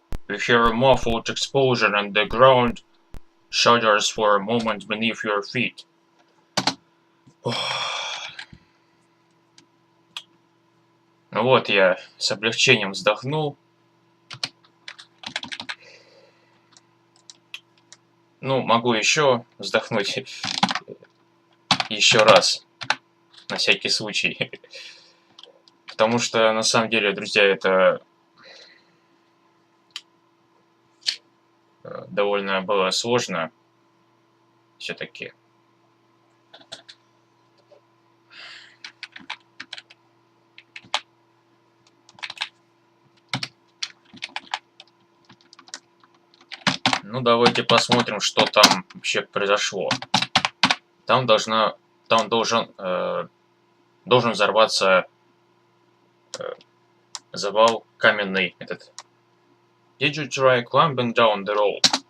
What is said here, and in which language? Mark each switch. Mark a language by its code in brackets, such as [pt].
[en] You hear a muffled explosion and the ground shudders for a moment beneath your feet. [ru] Ну вот, я с облегчением вздохнул. Ну, могу еще вздохнуть еще раз, на всякий случай. Потому что, на самом деле, друзья, это довольно было сложно все-таки. Ну, давайте посмотрим, что там вообще произошло. Там должен взорваться завал каменный этот. [en] Did you try climbing down the rope?